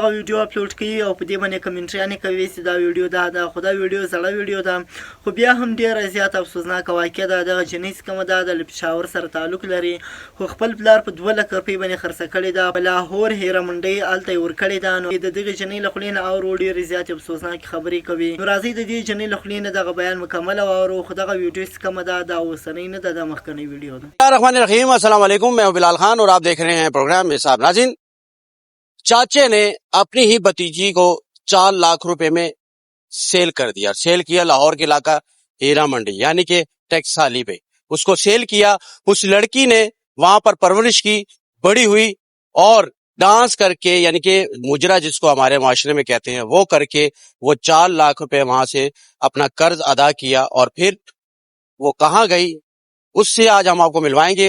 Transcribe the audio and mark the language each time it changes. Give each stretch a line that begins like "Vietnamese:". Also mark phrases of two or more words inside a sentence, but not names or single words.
Pashto: دغه ویډیو اپلوډ کوي او په دې باندې کمنټریانې کوي چې دا ویډیو ده خو دا ویډیو زړه ویډیو ده خو بیا هم ډیره زیاته افسوسناکه واقع ده دغه جنۍ چې کومه ده د پېښور سره تعلق لري خو خپل پلار په 2 لک روپۍ باندې خرڅه کړې ده په لاهور هیره منډۍ هلته یې ورکړې ده نو د دغې جنۍ له خولې نه اورو ډېرې زیاتې افسوسناکې خبرې کوي نو راځئ د دې جنۍ له خولې نه دغه بیان مکمل واورو خو دغه ویډیو چې کومه ده دا اوسنۍ نه ده دا مخکنۍ ویډیو ده.
Arabic: الرحمن الرحیم، السلام علیکم،
Urdu: میں ہوں بلال خان اور آپ دیکھ رہے ہیں پروگرام حساب. ناظرین، چاچے نے اپنی ہی بھتیجی کو 4 لاکھ روپے میں سیل کر دیا. سیل کیا لاہور کے علاقہ ہیرا منڈی یعنی کہ ٹیکسالی پہ اس کو سیل کیا. اس لڑکی نے وہاں پر پرورش کی، بڑی ہوئی اور ڈانس کر کے یعنی کہ مجرا جس کو ہمارے معاشرے میں کہتے ہیں وہ کر کے وہ 4 لاکھ روپے وہاں سے اپنا قرض ادا کیا اور پھر وہ کہاں گئی اس سے آج ہم آپ کو ملوائیں گے.